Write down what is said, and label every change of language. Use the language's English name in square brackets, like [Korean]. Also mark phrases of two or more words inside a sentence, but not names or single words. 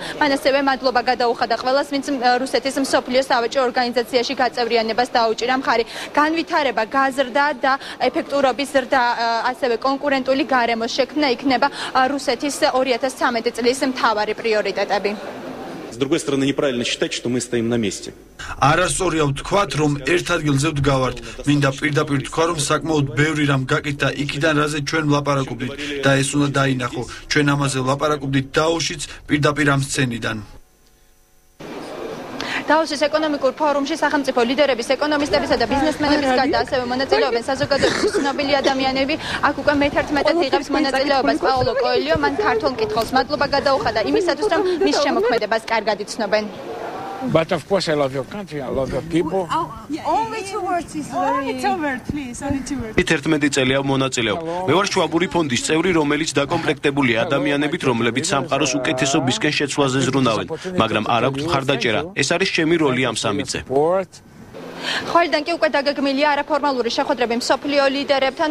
[Georgian] მან ასევე მადლობა გადაუხადა ყველას, ვინც რუსეთის მსოფლიო სავაჭრო ორგანიზაციაში გაწევრიანებას დაუჭირა მხარი. განვითარება, გაზრდა და ეფექტურობის ზრდა, ასევე კონკურენტული გარემოს შექმნა იქნება რუსეთის 2013 წლის მთავარი პრიორიტეტები. [Russian] С другой стороны, неправильно считать, что мы стоим на месте. [Georgian] არასწორია ვთქვათ, რომ ერთ ადგილზე ვდგავართ. მინდა პირდაპირ თქვა, რომ საკმაოდ ბევრი რამ გაკეთდა იქიდან, რაზე ჩვენ ვლაპარაკობდით და ეს უნდა დაინახო. ჩვენ ამაზე ვლაპარაკობდით დაოშიც პირდაპირ ამ სცენიდან. დავოსის ეკონომიკურ ფორუმში სახელმწიფო ლიდერების, ეკონომისტებისა და ბიზნესმენების გარდა ასევე მონაწილეობენ საზოგადოების ცნობილი ადამიანები. აქ უკვე მე-11 იღებს მონაწილეობას პაულო კოელიო. მან ქართულ მკითხველს მადლობა გადაუხადა იმისათვის, რომ მის შემოქმედებას კარგად იცნობენ. [English] But of course I love your country, I love your people. Only 2 words is very... It's over, please, only 2 words. [Georgian] 11 წელია მონაწილეობ. მე ვარ შვაბური ფონდის წევრი, რომელიც დაკომპლექტებულია ადამიანებით, რომლებიც სამყაროს უკეთესობისკენ შეცვლაზე ზრუნავენ, მაგრამ არ აქვთ მხარდაჭერა. ეს არის ჩემი როლი ამ სამიტზე. ხოლიდან კი უკვე დაგეგმილია არაფორმალური შეხვედრები მსოფლიო ლიდერებთან.